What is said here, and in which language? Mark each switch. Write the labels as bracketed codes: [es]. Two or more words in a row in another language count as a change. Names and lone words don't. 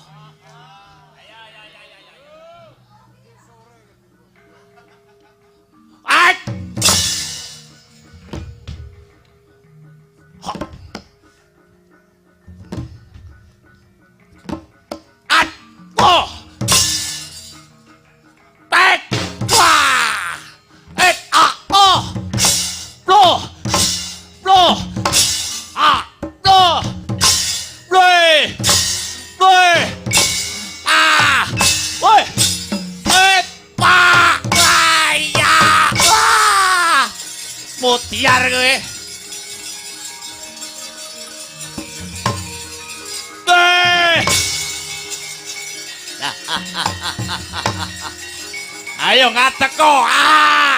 [jv] Ai! Oh! Tek! Wah! Oh! Blow! Blow! Ah! Blow! Blow! Blow! Ah! Woi! Wah! Wah! Ya! Wah! Mutiar kowe. Ayo ngateko. Ah!